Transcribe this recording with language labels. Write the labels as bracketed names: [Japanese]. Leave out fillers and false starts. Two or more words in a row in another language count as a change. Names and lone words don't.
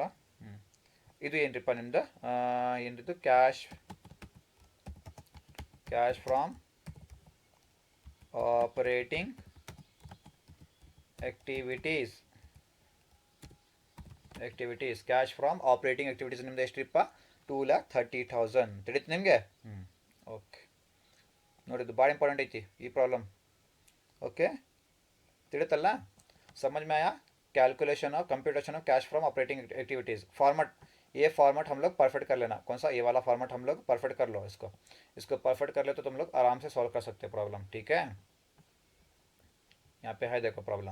[Kannada] ಇದು ಏನ್ರಿಪ್ಪ ನಿಮ್ದು ಏನಿದು [English] cash from operating activities cash from operating activities [Kannada] ನಿಮ್ದು ಎಷ್ಟ್ರಿಪ್ಪ 2,30,000 ತಿಳಿತು ನಿಮಗೆ. ಓಕೆ ನೋಡಿ ಇದು ಭಾಳ ಇಂಪಾರ್ಟೆಂಟ್ ಐತಿ ಈ ಪ್ರಾಬ್ಲಮ್. ओके ತಿಳಿತಲ್ಲ. [Hindi] समझ में आया. [English] calculation of computation of cash from operating activities. [Hindi] फॉर्मेट ये फॉर्मेट हम लोग परफेक्ट कर लेना. कौन सा ये वाला फॉर्मेट हम लोग परफेक्ट कर लो. इसको परफेक्ट कर ले तो तुम लोग आराम से सॉल्व कर सकते हो प्रॉब्लम. ठीक है यहाँ पे है देखो प्रॉब्लम.